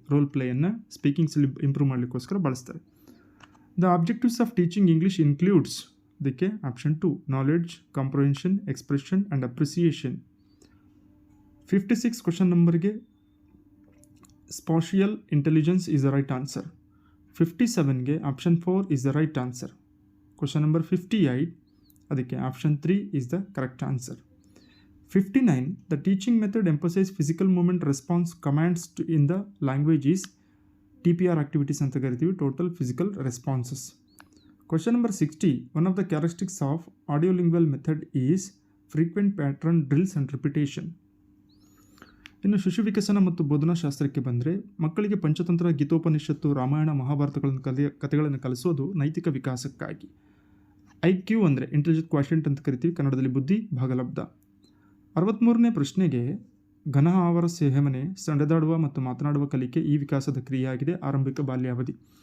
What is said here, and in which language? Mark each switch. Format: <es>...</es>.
<en>Role ಪ್ಲೇಯನ್ನು speaking skill improve ಮಾಡಲಿಕ್ಕೋಸ್ಕರ ಬಳಸ್ತಾರೆ. The objectives of teaching English includes, ಇದಕ್ಕೆ option 2 knowledge, comprehension, expression and appreciation. 56 question ನಂಬರ್ಗೆ spatial intelligence is the right answer. 57ಗೆ option 4 is the right answer. Question number 58, ಅದಕ್ಕೆ option 3 is the correct answer. 59, the teaching method emphasizes physical movement response commands in the language is TPR activities ಅಂತ ಕರಿತೀವಿ, total physical responses. Question number 60, one of the characteristics of audiolingual method is frequent pattern drills and repetition.</en> <kn>ಇನ್ನು ಶಿಶು ವಿಕಸನ ಮತ್ತು ಬೋಧನಾ ಶಾಸ್ತ್ರಕ್ಕೆ ಬಂದರೆ ಮಕ್ಕಳಿಗೆ ಪಂಚತಂತ್ರ, ಗೀತೋಪನಿಷತ್ತು, ರಾಮಾಯಣ, ಮಹಾಭಾರತಗಳನ್ನು ಕಥೆಗಳನ್ನು ಕಲಿಸೋದು ನೈತಿಕ ವಿಕಾಸಕ್ಕಾಗಿ. IQ ಅಂದರೆ ಇಂಟೆಲಿಜೆಂಟ್ ಕ್ವಾಶೆಂಟ್ ಅಂತ ಕರಿತೀವಿ, ಕನ್ನಡದಲ್ಲಿ ಬುದ್ಧಿ ಭಾಗಲಬ್ಧ. 63ನೇ ಪ್ರಶ್ನೆಗೆ ಘನ ಆವರ ಸೇವನೆ, ಸೆಣೆದಾಡುವ ಮತ್ತು ಮಾತನಾಡುವ ಕಲಿಕೆ ಈ ವಿಕಾಸದ ಕ್ರಿಯೆಯಾಗಿದೆ. ಆರಂಭಿಕ ಬಾಲ್ಯಾವಧಿ.</kn>